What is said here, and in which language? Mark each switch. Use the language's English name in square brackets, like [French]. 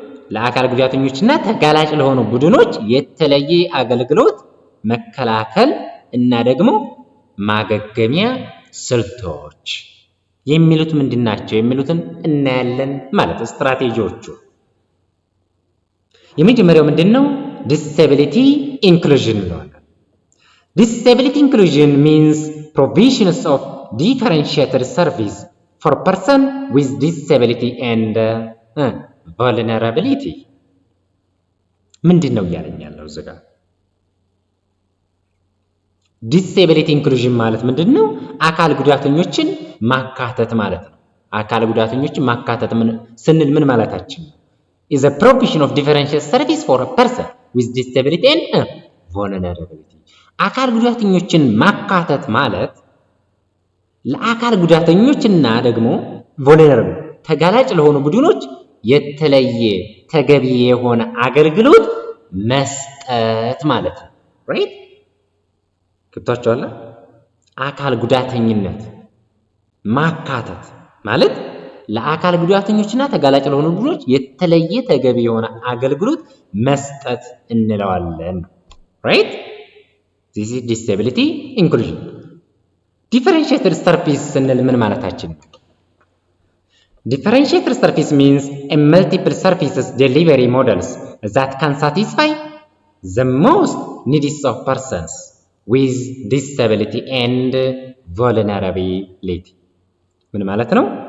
[Amharic] ለአካል ጉዳተኞችና ተጋላጭ ለሆኑ ቡድኖች የተለየ አገልግሎት መከላከል እና ደግሞ ማገገሚያ ስልቶች የሚሉት ምንድናቸው የሚሉትን እናያለን ማለት ስትራቴጂዎቹ። የመጀመሪያው ምንድነው? [English] ዲስኤቢሊቲ ኢንክሉዥን [Amharic] ነው። [English] ዲስኤቢሊቲ ኢንክሉዥን means provisions of differentiated service for person with disability and vulnerability [Amharic] ምንድነው እያለኝ ያለው እዚህ ጋር? ዲስኤቢሊቲ ኢንክሉዥን ማለት ምንድነው? አካል ጉዳተኞችን ማካተት ማለት ነው። አካል ጉዳተኞችን ማካተት ስንል ምን ማለታችን ነው? [English] is a provision of differential service for a person with disability and vulnerability [Amharic] አካል ጉዳተኞችን ማካተት ማለት ለአካል ጉዳተኞችና ደግሞ vulnerable ተጋላጭ ለሆኑ ቡድኖች የተለየ ተገቢ የሆነ አገልግሎት መስጠት ማለት ነው። right ገብታችኋል? አካል ጉዳተኝነት ማካተት ማለት ለአካል ጉዳተኞችና ተጋላጭ ለሆኑ ቡድኖች የተለየ ተገቢ የሆነ አገልግሎት መስጠት እንለዋለን። [English] right this is disability inclusion. [Amharic] differentiated service ስንል ምን ማለታችን ነው? [English] differentiated service means a multiple services delivery models that can satisfy the most needs of persons with disability and vulnerability [Amharic] ምን ማለት ነው?